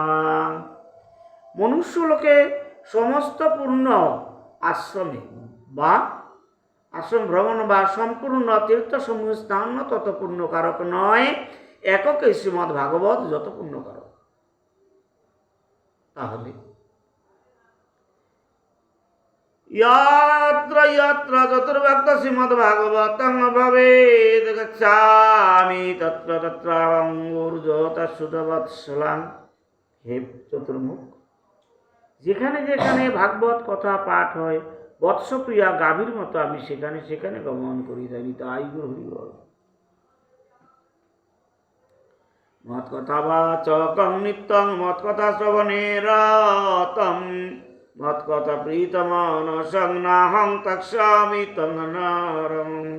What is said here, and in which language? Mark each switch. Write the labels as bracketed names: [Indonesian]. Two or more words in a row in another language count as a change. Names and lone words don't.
[Bangla] মনুষ্যলোকে সমস্ত পূর্ণ আশ্রমে বা আশ্রম ভ্রমণ বা সম্পূর্ণ তীর্থসমূহ স্থান তত পুণ্যকারক নয়, এককে শ্রীমদ্ ভাগবত যত পুণ্যকারক। [Sanskrit] তাহলে यत्र यत्र चतुर्भक्त श्रीमद् भागवतं भवेत् गच्छामि तत्र तत्राहं ऊर्ध्वतश्रुतवत्सलां। [Bangla] হে চতুর্মুখ, যেখানে যেখানে ভাগবত কথা পাঠ হয়, বৎসপ্রিয়া গাভীর মতো আমি সেখানে সেখানে গমন করি। তাই গুরু হরি বল। [Sanskrit] মৎকথা বাচকং নিত্যং মৎকথা শ্রবণে রতং মৎকথা প্রীতমানসং নাহং তক্ষ্যামি তং নরং।